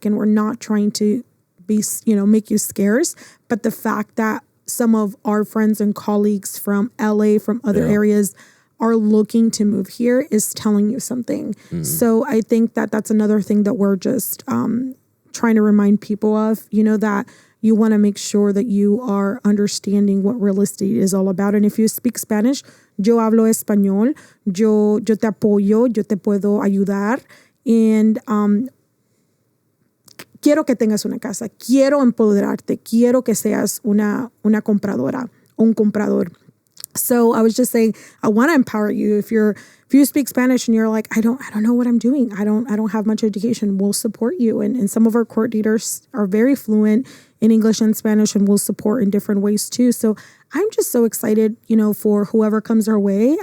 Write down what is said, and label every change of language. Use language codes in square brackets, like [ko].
[en] And we're not trying to be, make you scarce, but the fact that some of our friends and colleagues from LA, from other areas, are looking to move here is telling you something. So I think that that's another thing that we're just trying to remind people of, that you want to make sure that you are understanding what real estate is all about. And if you speak Spanish, [es] yo hablo español, yo te apoyo, yo te puedo ayudar. And quiero que tengas una casa, quiero empoderarte, quiero que seas una compradora o un comprador. [en] So I was just saying, I want to empower you. If you speak Spanish and you're like, I don't know what I'm doing, I don't have much education, we'll support you. And some of our coordinators are very fluent in English and Spanish, and will support in different ways too. So I'm just so excited, for whoever comes our way.